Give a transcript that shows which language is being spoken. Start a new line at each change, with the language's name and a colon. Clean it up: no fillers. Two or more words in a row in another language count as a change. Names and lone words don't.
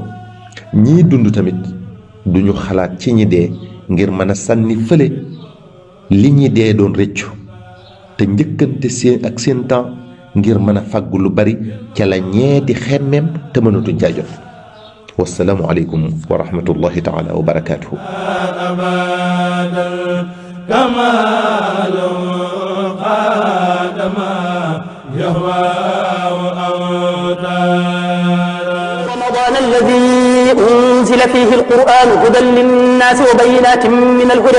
Wolof: ñii dund tamit duñu xalaat ci ñi dee ngir mën a sànni fële li ñi dee doon rëccu, te njëkkante seen ak seen temps ngir mën a fàggu lu bari ca la ñee di xemmeem te mënatuñ caa jot.
Arabic: والسلام عليكم ورحمة الله تعالى وبركاته. رمضان الذي أنزل فيه القرآن هدى للناس وبينات من الهدى